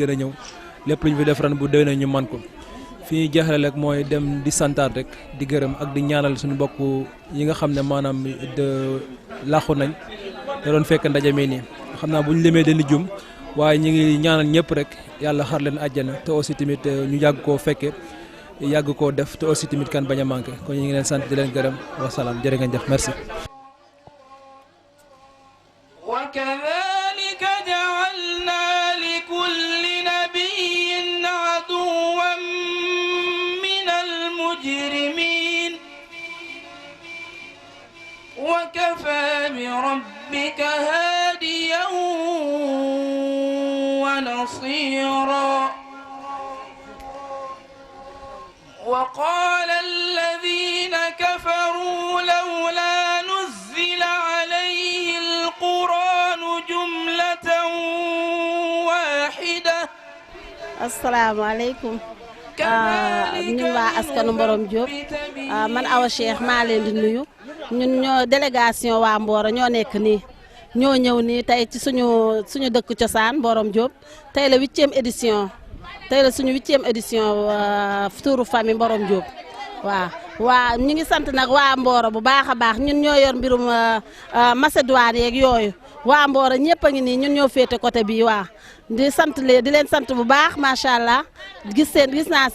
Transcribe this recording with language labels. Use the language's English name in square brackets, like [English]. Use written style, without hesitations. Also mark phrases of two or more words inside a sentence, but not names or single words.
[Wolof] gën a ñëw lépp lu ñu fi def ren bu déwénee ñu man ko fi ñuy jeexale rek mooy dem di santaat rek di gërëm ak di ñaanal suñu mbokk yi nga xam ne maanaam làqu nañ te doon fekk ndaje mi nii xam naa bu ñu limee dañuy jum waaye ñu ngi ñaanal ñëpp rek yàlla xar leen àjjana te aussi tamit ñu yàgg koo fekke yàgg koo def te aussi tamit kan bañ a manqué kon ñu ngi leen sant di leen gërëm wasalaam jërë ngeen jëf merci. [Arabic] وكذلك جعلنا لكل نبي عدوا من المجرمين وكفى بربك هاديا ونصيرا وقال الذين كفروا لولا نزل عليه القرآن جملة واحدة [Wolof] asalaamaaleykum ñun waa askanu Mborom Diop man Awa Cheikh maa leen di nuyu ñun ñoo délégation waa Mboro ñoo nekk nii ñoo ñëw nii tey ci suñu dëkk cosaan Mborom Diop tey la 8e édition tey la suñu 8e édition tuuru famille Mborom Diop waa ñu ngi sant nag waa Mboro bu baax a baax ñun ñoo yor mbirum Macédoine yeeg yooyu waa Mboro ñëpp a ngi nii ñun ñoo féete côté bii di leen sant bu baax [Arabic] ما شاء الله [Wolof] gis naa